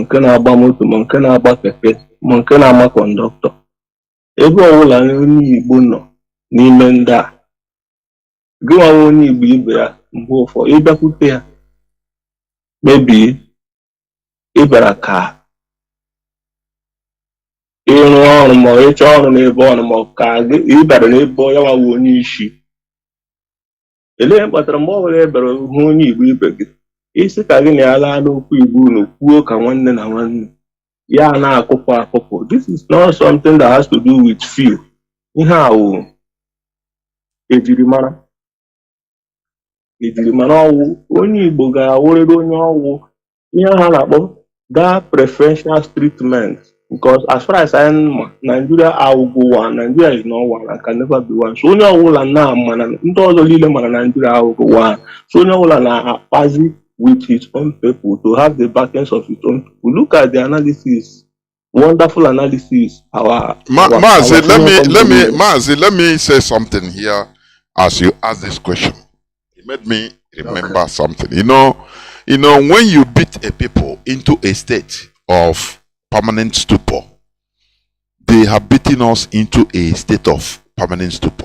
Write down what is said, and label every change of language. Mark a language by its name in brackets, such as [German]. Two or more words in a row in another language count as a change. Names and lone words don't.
[Igbo] nke na-agba moto, ma nke na-agba keke, ma nke na-ama kọndọktọ, ebe ọbụla onye Igbo nọ n'ime ndị a, gị nwa onye Igbo ibe ya, mgbe ụfọdụ ịbịakwute ya, mebie ịbịara ka ịrụ ọrụ ma ịchọ ọrụ n'ebe ọrụ ma ka ịbịara n'ebe ya nwawo onye isi. Elee kpatara mgbe ọ bụla ịbịara hụ onye Igbo ibe gị, isi ka gị na ya laa n'okwu Igbo unu kwuo ka nwanne na nwanne, [English] Yeah, now this is not something that has to do with fear. How [Igbo] ejirimara ọwụ onye Igbo ga-awụrịrị onye ọwụ ihe ha na-akpọ [English] that preferential treatment, because as far as I know, Nigeria awụgo one, Nigeria is not one and can never be one. [Igbo] So onye ọwụla na mana ndị ọzọ niile mana Nigeria awụgo one. [English] So [Igbo] onye ọwụla na-akpazi [English] with his own people to have the backings of his own people. Look at the analysis. Wonderful analysis. Mazi, let me say something here as you ask this question. It made me remember something. You know, when you beat a people into a state of permanent stupor, they have beaten us into a state of permanent stupor.